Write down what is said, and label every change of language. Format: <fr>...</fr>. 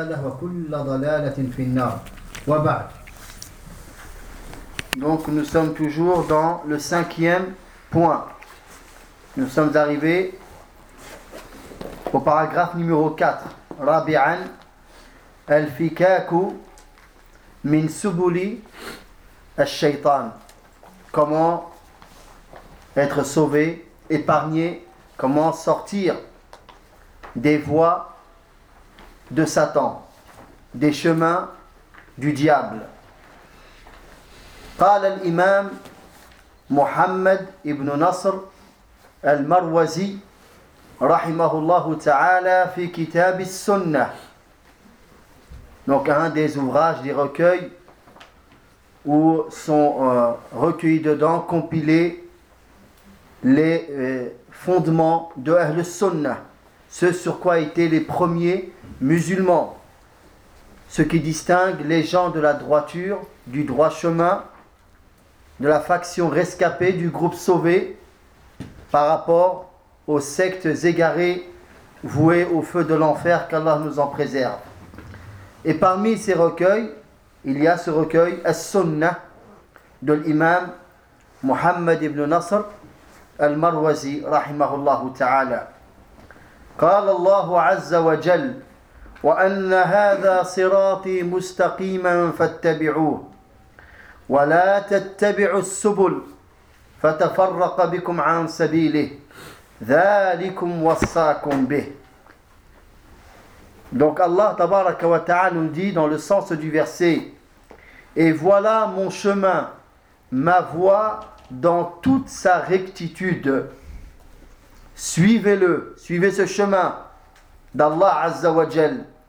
<ar>له وكل ضلالة في النار وبعد.</ar> <fr>Donc nous sommes toujours dans le cinquième point. Nous sommes arrivés au paragraphe numéro 4.</fr> <ar>Rabi'an al-fikaku min subuli al-shaytan.</ar> <fr>Comment être sauvé, épargné, comment sortir des voies de Satan, des chemins du diable.</fr> <ar>قال الإمام محمد ابن نصر المروزي رحمه الله تعالى في كتاب السنة.</ar> <fr>Donc un des ouvrages, des recueils où sont recueillis dedans, compilés les fondements de Ahl Sunnah, ce sur quoi étaient les premiers musulmans, ce qui distingue les gens de la droiture, du droit chemin, de la faction rescapée, du groupe sauvé, par rapport aux sectes égarées vouées au feu de l'enfer, qu'Allah nous en préserve. Et parmi ces recueils, il y a ce recueil As-Sunnah de l'imam Muhammad ibn Nasr al-Marwazi rahimahullah ta'ala.</fr> <ar>قال الله عز وجل وأن هذا صراطي مستقيما فاتبعوه ولا تتبعوا السبل فتفرق بكم عن سبيله ذلكم وصاكم به.</ar> <fr>Donc Allah tabaraka wa ta'ala nous dit dans le sens du verset: et voilà mon chemin, ma voie dans toute sa rectitude. Suivez-le, suivez ce chemin d'Allah Azza wa Jal.</fr>